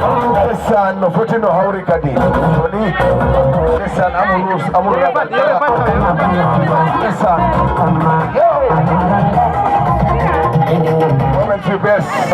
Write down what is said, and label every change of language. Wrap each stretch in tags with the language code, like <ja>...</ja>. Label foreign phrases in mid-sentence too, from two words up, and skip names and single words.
<wo>Ndeysaan,</wo> <ff>no foti no hawri kadi.</ff> <wo>Toni, ndeysaan, amul ruus, amul ragal. Ndeysaan. Moment fi bees.</wo>